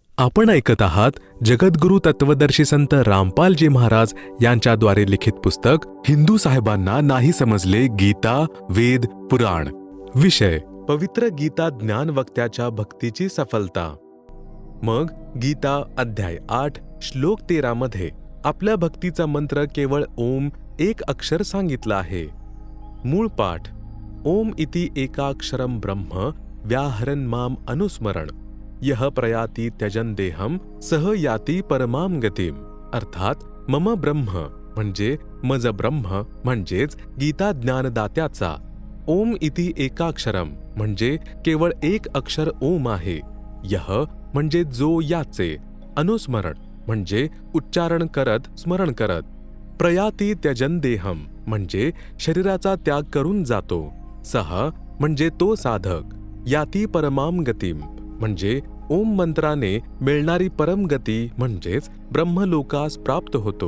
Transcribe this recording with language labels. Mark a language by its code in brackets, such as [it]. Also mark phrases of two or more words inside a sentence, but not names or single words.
[mr] आपण ऐकत आहात जगद्गुरु तत्वदर्शी संत रामपालजी महाराज यांच्याद्वारे लिखित पुस्तक हिंदू साहेबांना नाही समजले गीता वेद पुराण. विषय पवित्र गीता ज्ञान वक्त्याच्या भक्तीची सफलता. मग गीता अध्याय 8 श्लोक 13 मध्ये आपल्या भक्तीचा मंत्र केवळ ओम एक अक्षर सांगितला आहे. [sa] मूळ पाठ ओम इति एकाक्षरम ब्रह्म व्याहरन् माम अनुस्मरण यह प्रयाती त्यजन देहम सह याती परमाम गतीम. [mr] अर्थात [sa] मम ब्रह्म [mr] म्हणजे मज ब्रह्म म्हणजेच गीता ज्ञानदात्याचा. [sa] ओम इति एकाक्षरम [mr] म्हणजे केवळ एक अक्षर ओम आहे. यह म्हणजे जो याचे, अनुस्मरण म्हणजे उच्चारण करत स्मरण करत, [sa] प्रयाती त्यजन देहम [mr] म्हणजे शरीराचा त्याग करून जातो, सह म्हणजे तो साधक, [sa] याती परमाम गतीम [mr] म्हणजे ओम मंत्राने मिळणारी परमगती म्हणजेच ब्रह्मलोकास प्राप्त होतो.